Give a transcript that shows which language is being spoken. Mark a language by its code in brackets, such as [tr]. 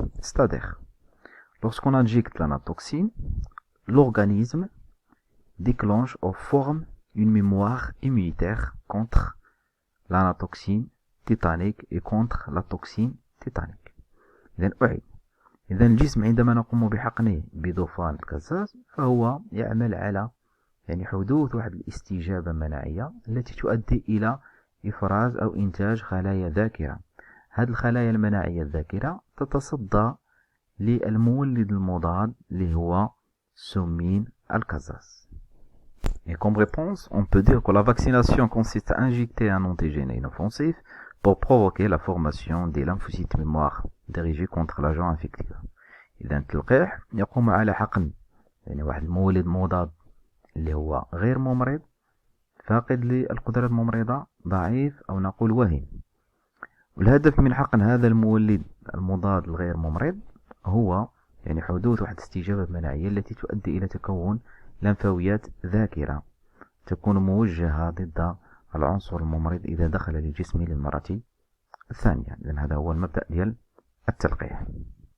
[fr] C'est-à-dire, lorsqu'on injecte l'anatoxine, l'organisme déclenche ou forme une mémoire immunitaire contre l'anatoxine tétanique et contre la toxine tétanique. [ar] إذا الجسم عندما نقوم بحقنه بضفان الكزاز فهو يعمل على حدوث واحد الاستجابة مناعية التي تؤدي إلى إفراز أو إنتاج خلايا ذاكرة. هذه الخلايا المناعية الذاكرة تتصدى للمولد المضاد اللي هو سمين الكزاز. [fr] Et comme réponse, on peut dire que la vaccination consiste à injecter un antigène inoffensif pour provoquer la formation des lymphocytes mémoire dirigés contre l'agent infectif. [ar] إذا التلقيح يقوم على حقن واحد المولد مضاد اللي هو غير ممرض فاقد للقدرة الممرضة ضعيف أو نقول وهن. والهدف من حقن هذا المولد المضاد الغير ممرض هو حدوث واحد استجابة مناعية التي تؤدي إلى تكون لمفاويات ذاكرة تكون موجهة ضد العنصر الممرض إذا دخل للجسم للمرة الثانية. إذن هذا هو المبدأ ديال التلقيح.